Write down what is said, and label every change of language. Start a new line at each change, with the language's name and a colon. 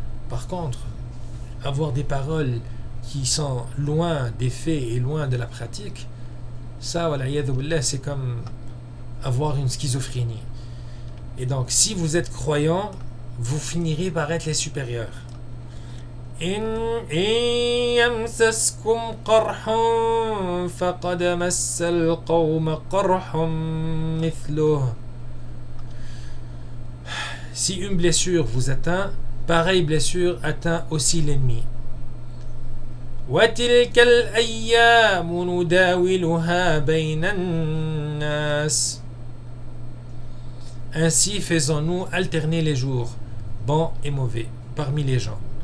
French: Par contre, avoir des paroles qui sont loin des faits et loin de la pratique, ça, c'est comme avoir une schizophrénie. Et donc, si vous êtes croyant, vous finirez par être les supérieurs.
Arabic: إن يمسسكم قرح فقد مس القوم قرح مثله.
French: si une blessure vous atteint, pareille blessure atteint aussi l'ennemi.
Arabic: وَتِلْكَ الْأَيَّامُ نُدَاوِلُهَا بَيْنَ النَّاسِ.
French: Ainsi faisons-nous alterner les jours, bons et mauvais, parmi les gens.